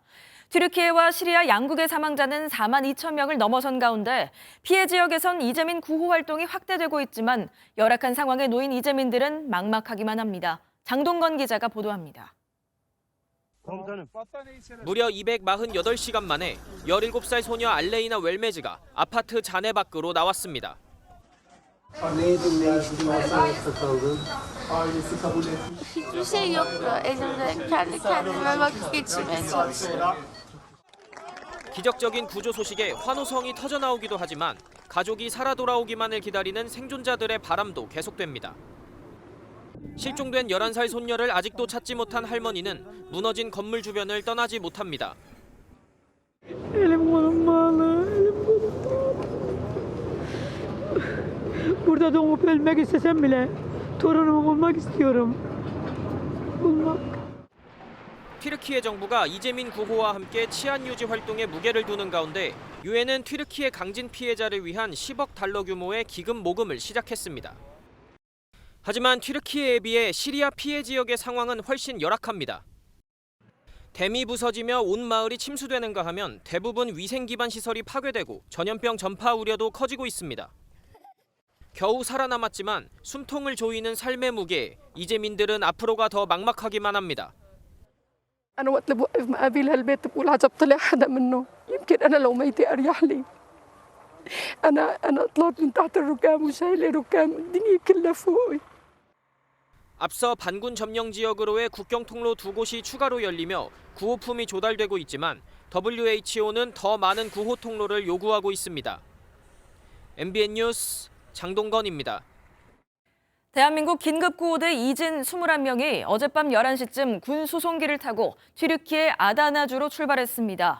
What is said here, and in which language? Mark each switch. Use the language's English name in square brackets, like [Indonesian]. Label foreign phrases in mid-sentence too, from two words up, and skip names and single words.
[Korean] 튀르키예와 시리아 양국의 사망자는 4만 2천 명을 넘어선 가운데 피해 지역에선 이재민 구호 활동이 확대되고 있지만 열악한 상황에 놓인 이재민들은 막막하기만 합니다. 장동건 기자가 보도합니다. 무려 248시간 만에 17살 소녀 알레이나 웰메즈가 아파트 잔해 밖으로 나왔습니다. [Turkish] Hiçbir şey yoktu. Elimde kendi kendime vakit geçirmeye çalışıyorum. [Korean] 기적적인 구조 소식에 환호성이 터져나오기도 하지만 가족이 살아 돌아오기만을 기다리는 생존자들의 바람도 계속됩니다. 실종된 11살 손녀를 아직도 찾지 못한 할머니는 무너진 건물 주변을 떠나지 못합니다. [Turkish] Elim kolum bağlı, elim kolum bağlı. Burada doğup ölmek istesem bile torunumu bulmak istiyorum. bulmak. [Korean] 튀르키예 정부가 이재민 구호와 함께 치안 유지 활동에 무게를 두는 가운데 유엔은 튀르키예 강진 피해자를 위한 10억 달러 규모의 기금 모금을 시작했습니다. 하지만 튀르키예에 비해 시리아 피해 지역의 상황은 훨씬 열악합니다. 댐이 부서지며 온 마을이 침수되는가 하면 대부분 위생 기반 시설이 파괴되고 전염병 전파 우려도 커지고 있습니다. 겨우 살아남았지만 숨통을 조이는 삶의 무게에 이재민들은 앞으로가 더 막막하기만 합니다. [Arabic] أنا وقت اللي بوقف مقابل هالبيت بقول عجب طلع حدا منه، يمكن أنا لو ميتة أريح لي. أنا طلعت من تحت الركام وشايلة ركام الدنيا كلها فوقي. [Korean] 앞서 반군 점령 지역으로의 국경 통로 2곳이 추가로 열리며 구호품이 조달되고 있지만 WHO는 더 많은 구호 통로를 요구하고 있습니다. MBN 뉴스 장동건입니다. 대한민국 긴급구호대 이진 21명이 어젯밤 11시쯤 군 수송기를 타고 튀르키예 아다나주로 출발했습니다.